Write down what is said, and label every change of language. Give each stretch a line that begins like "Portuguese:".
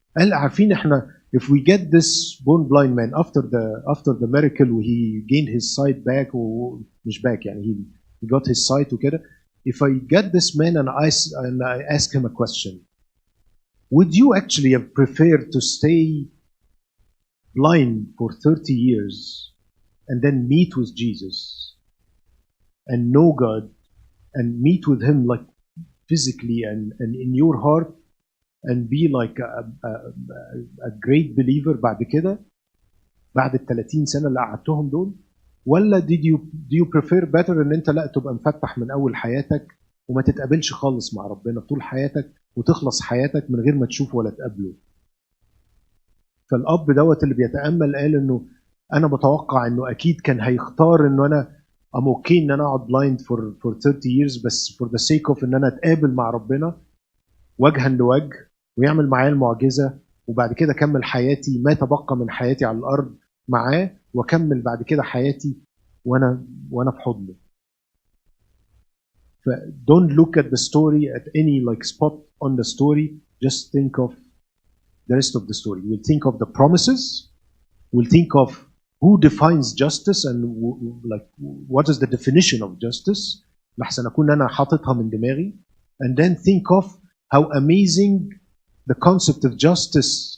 Arabic: قال عارفين إحنا
English: if we get this born blind man after the miracle he gained his sight back مش back يعني he got his sight وكده. If I get this man and I ask him a question, would you actually have preferred to stay blind for 30 years and then meet with Jesus and know God and meet with him like physically and in your heart and be like a great believer
Arabic: بعد كده بعد ال 30 سنة اللي قعدتهم دول؟ ولا
English: do you prefer better
Arabic: ان انت لا تبقى مفتح من اول حياتك وما تتقابلش خالص مع ربنا طول حياتك وتخلص حياتك من غير ما تشوف ولا تقابله؟ فالاب دوت اللي بيتامل قال انه انا بتوقع انه اكيد كان هيختار انه انا
English: I'm okay
Arabic: ان انا اقعد
English: blind for 30 years
Arabic: بس
English: for the sake of
Arabic: ان انا اتقابل مع ربنا وجها لوجه ويعمل معايا المعجزه، وبعد كده اكمل حياتي ما تبقى من حياتي على الارض معاه، واكمل بعد كده حياتي وانا في حضنه.
English: ف don't look at the story at any like spot on the story, just think of the rest of the story. We'll think of the promises, we'll think of who defines justice and like what is the definition of justice
Arabic: لحسن اكون انا حاططها من دماغي,
English: and then think of how amazing the concept of justice